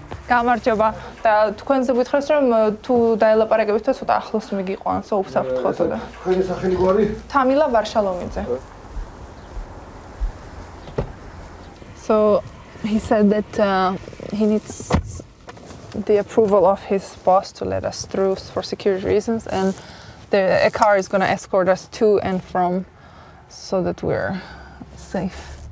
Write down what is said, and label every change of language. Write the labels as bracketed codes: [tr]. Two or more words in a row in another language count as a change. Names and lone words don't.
[ka] გამარჯობა და თქვენზე გითხრას რომ თუ დაელაპარაკებითო ცოტა ახლოს მიგიყვანს უსაფრთხოთო და თქვენი სახელი გვარი? Tamila Varshalomidze. [en] So he said that he needs the approval of his boss to let us through for security reasons, and a car is going to escort us to and from so that we're safe.